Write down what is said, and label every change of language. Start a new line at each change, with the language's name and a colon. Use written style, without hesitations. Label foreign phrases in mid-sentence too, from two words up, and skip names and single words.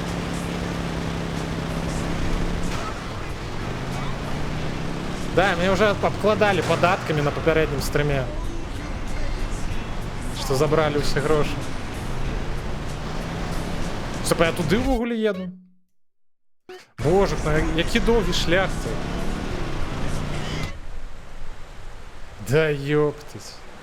Russian: Да, меня уже обкладали податками
Belarusian: на папярэднім
Russian: стриме, что забрали
Belarusian: усе грошы. Стоп, я туды ўвогуле еду? Боже, які доўгі шлях тут.
Russian: Да ёптыть.